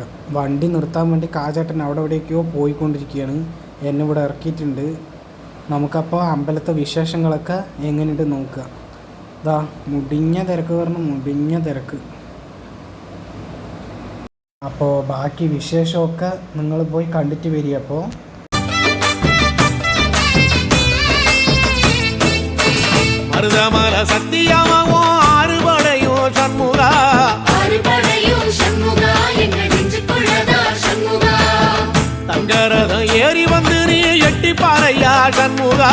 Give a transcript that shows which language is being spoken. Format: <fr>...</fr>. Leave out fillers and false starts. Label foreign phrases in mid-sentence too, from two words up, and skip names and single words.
<ml>വണ്ടി നിർത്താൻ വേണ്ടി കാജേട്ടൻ അവിടെ എവിടേക്കോ പോയിക്കൊണ്ടിരിക്കുകയാണ്. എന്നെ ഇവിടെ ഇറക്കിയിട്ടുണ്ട്. നമുക്കപ്പോൾ അമ്പലത്തെ വിശേഷങ്ങളൊക്കെ എങ്ങനെയുണ്ട് നോക്കുക. ഇതാ മുടിഞ്ഞ തിരക്ക്, പറഞ്ഞ മുടിഞ്ഞ തിരക്ക്. അപ്പോൾ ബാക്കി വിശേഷമൊക്കെ നിങ്ങൾ പോയി കണ്ടിട്ട് വരിക. അപ്പോൾ</ml> <ta>மருதமல சத்தியமாவோ ஆறுபடையோ சண்முகா, ஆறுபடையோ சண்முகா, எங்க நெஞ்சுக்குள்ளதா சண்முகா. தங்கரதம் ஏறி வந்து நீ எட்டி பாறையா சண்முகா,</ta>